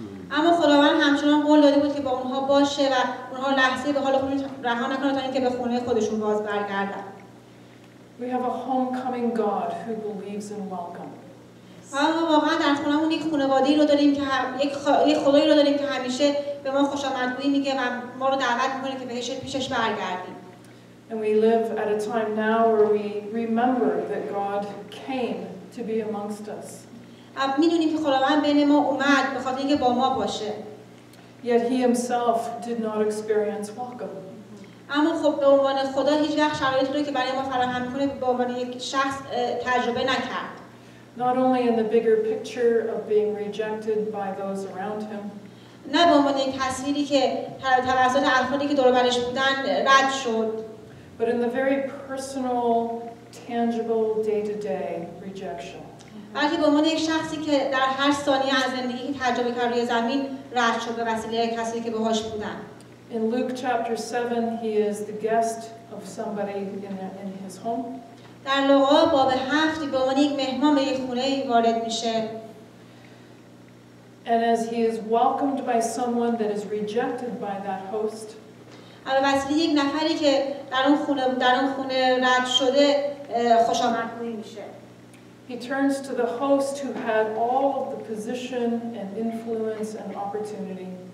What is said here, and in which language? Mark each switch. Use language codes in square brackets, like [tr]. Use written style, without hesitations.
[fa] اما خداوند همچنان قول داده بود که با اونها باشه و اونها لحظه به حال خودشون رها نکنه تا اینکه به خونه خودشون باز برگردن. [en] We have a homecoming God who believes in welcome. [fa] ما واقعا در خونمون یک خانواده‌ای رو داریم که یک خدایی رو داریم که همیشه به ما خوش آمدگویی میگه و ما رو دعوت میکنه که پیشش برگردیم. [en] And we live at a time now where we remember that God came to be amongst us. [fa] میدونیم که خداوند بین ما اومد به خاطر اینکه با ما باشه. [en] Yet he himself did not experience welcome. [fa] اما خب به عنوان خدا هیچ وقت شرایطی رو که برای ما فراهم میکنه به عنوان یک شخص تجربه نکرد. [en] Not only in the bigger picture of being rejected by those around him, [fa] نه به عنوان یک تصویری که توسط افرادی که دور و برش بودن رد شد، [en] but in the very personal, tangible, day-to-day rejection. [fa] بلکه به عنوان یک شخصی که در هر ثانیه از زندگی تجربه کرد روی زمین رد شد به وسیله کسی که باهاش بودن. [en] In Luke chapter 7, he is the guest of somebody in his home. [fa] در لوقا باب 7 به عنوان یک مهمان به یک خونه وارد میشه. [en] And as he is welcomed by someone that is rejected by that host, [fa] به وسیله یک نفری که در اون خونه رد شده خوش آمدگویی میشه. [en] he turns to the host who had all of the position and influence and opportunity.